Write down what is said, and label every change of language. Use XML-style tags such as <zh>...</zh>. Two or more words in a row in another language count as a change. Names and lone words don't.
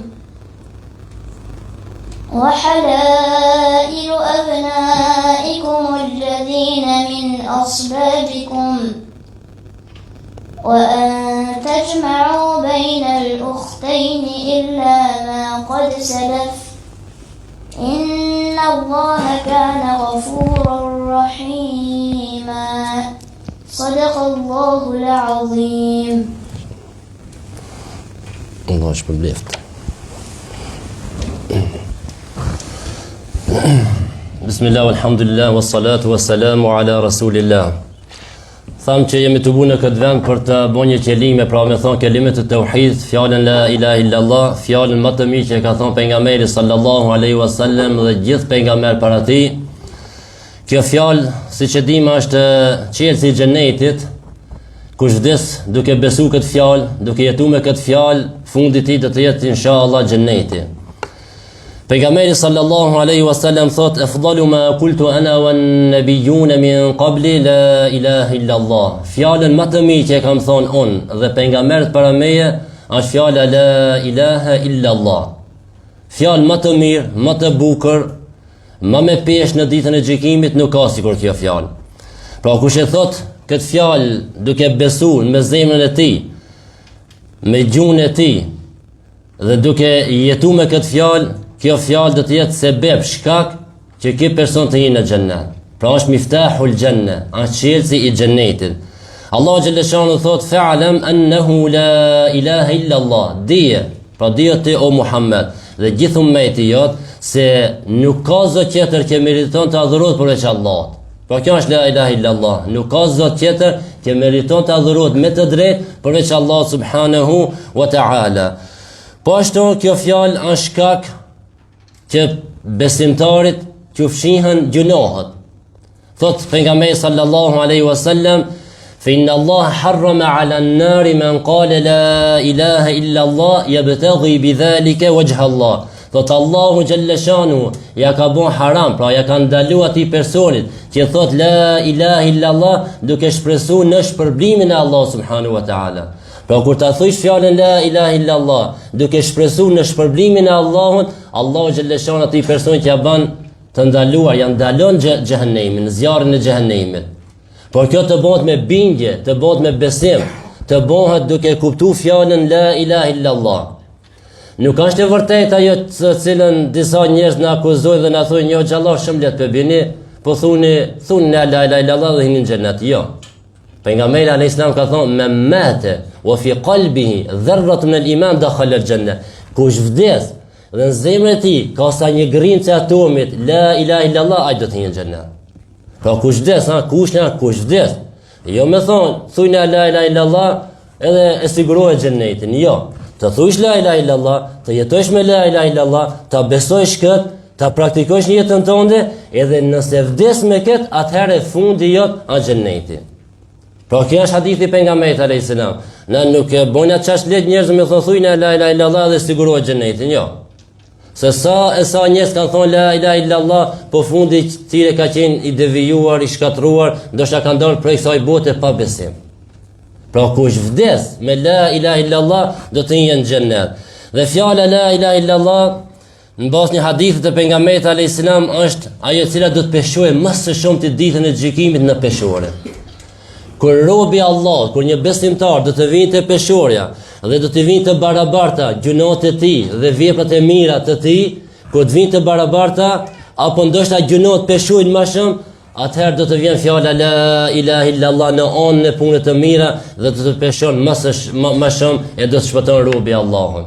<ar>وحلائل أبنائكم الذين من أصلابكم وأن تجمعوا بين الأختين إلا ما قد سلف إن الله كان غفورا رحيما صدق الله العظيم.</ar> <sq>الله shpërbleft.</sq> <ar>بسم الله، الحمد لله، والصلاة والسلام على رسول الله.</ar> <sq>Thamë që jemi të bu në këtë vend për të bo një qelime, pra me thonë kelimet të tauhid, fjallën</sq> <ar>لا إله إلا الله,</ar> <sq>fjallën më të mirë që ka thonë pejgamberi</sq> <ar>صلى الله عليه وسلم</ar> <sq>dhe gjithë pejgamber para tij. Kjo fjallë, si që dim, është qelësi i xhenetit, kush vdes duke besu këtë fjalë, duke jetu me këtë fjalë, fundi i tij do të jetë inshallah xheneti.</sq> <ar>Pejgamberi صلى الله عليه وسلم thot: "أفضل ما قلت أنا والنبيون من قبلي لا إله إلا الله."</ar> <sq>Fjalën më të mirë që kam thonë unë dhe pejgamberët para meje është fjala</sq> <ar>لا إله إلا الله.</ar> <sq>Fjalë më të mirë, më të bukur, më me peshë në ditën e gjykimit nuk ka sikur kjo fjalë. Pra kush e thot këtë fjalë duke besuar me zemrën e tij, me gjuhën e tij dhe duke jetuar me këtë fjalë, kjo fjalë do të jetë sebeb, shkak që ky person të jetë në xhennet. Pra është</sq> <ar>مفتاح الجنة,</ar> <sq>është çelësi i xhennetit. Allahu</sq> <ar>جل شأنه</ar> <sq>thot:</sq> <ar>"فاعلم أنه لا إله إلا الله."</ar> <sq>Dije, pra dije ti o Muhammed dhe gjithë ummeti jot se nuk ka zot tjetër që meriton të adhurohet përveç Allahut. Pra kjo është</sq> <ar>لا إله إلا الله.</ar> <sq>Nuk ka zot tjetër që meriton të adhurohet me të drejtë përveç Allahut</sq> <ar>سبحانه وتعالى.</ar> <sq>Po ashtu kjo fjalë është shkak që besimtarit që fshihen gjunohet. Thot pejgamberi</sq> <ar>صلى الله عليه وسلم: "فإن الله حرم على النار من قال لا إله إلا الله يبتغي بذلك وجه الله."</ar> <sq>Thot Allahu</sq> <ar>جل شأنه</ar> <sq>ja ka bën haram, pra ja ka ndaluar atij personit që thot</sq> <ar>لا إله إلا الله</ar> <sq>duke shpresuar në shpërblimin e Allah</sq> <ar>سبحانه وتعالى.</ar> <sq>Pra kur ta thush fjalën</sq> <ar>لا إله إلا الله</ar> <sq>duke shpresuar në shpërblimin e Allahut, Allahu</sq> <ar>جل شأنه</ar> <sq>atij personit që ja bën të ndaluar, ja ndalon xhehenemin, zjarrin e xhehenemit. Por kjo të bëhet me bindje, të bëhet me besim, të bëhet duke kuptuar fjalën</sq> <ar>لا إله إلا الله.</ar> <sq>Nuk është e vërtetë ajo të cilën disa njerëz na akuzojnë dhe na thonë jo xhallah shëmlet për bini, po thuni</sq> <ar>لا إله إلا الله</ar> <sq>dhe hini në xhennet. Jo. Pejgamberi</sq> <ar>عليه السلام</ar> <sq>ka thonë:</sq> <ar>"من مات وفي قلبه ذرة من الإيمان دخل الجنة."</ar> <sq>Kush vdes dhe në zemrën e tij ka sa një grimcë atomit</sq> <ar>لا إله إلا الله,</ar> <sq>ai do të hyjë në xhennet. Pra kush vdes, kush vdes. Jo me thonë thuj</sq> <ar>لا إله إلا الله</ar> <sq>edhe e sigurohet xhennetin. Jo. Të thush</sq> <ar>لا إله إلا الله,</ar> <sq>të jetojsh me</sq> <ar>لا إله إلا الله,</ar> <sq>të besojsh këtë, të praktikosh në jetën tënde, edhe nëse vdes me këtë, atëherë fundi jot është xheneti. Pra kjo është hadithi pejgamberit</sq> <ar>عليه السلام.</ar> <sq>Ne nuk e bëjmë atë çast let njerëz me thonë thuj</sq> <ar>لا إله إلا الله</ar> <sq>dhe sigurohet xhenetin. Jo. Se sa njerëz kanë thonë</sq> <ar>لا إله إلا الله,</ar> <sq>po fundi i tyre ka qenë i devijuar, i shkatruar, ndoshta kanë dalë prej kësaj bote pa besim. Pra kush vdes me</sq> <ar>لا إله إلا الله</ar> <sq>do të jetë në xhennet. Dhe fjala</sq> <ar>لا إله إلا الله</ar> <sq>në bazë një hadithit të pejgamberit</sq> <ar>عليه السلام</ar> <sq>është ajo e cila do të peshojë më së shumti ditën e gjykimit në peshore. Kur robi Allah, kur një besimtar do të vinë te peshorja dhe do të vinë të barabarta gjunat e tij dhe veprat e mira të tij, kur të vinë të barabarta apo ndoshta gjunat peshojnë më shumë, atëherë do të vjen fjala</sq> <ar>لا إله إلا الله</ar> <sq>në anën e punës të mira dhe do të peshon më shumë e do të shpëton robi Allahun.</sq>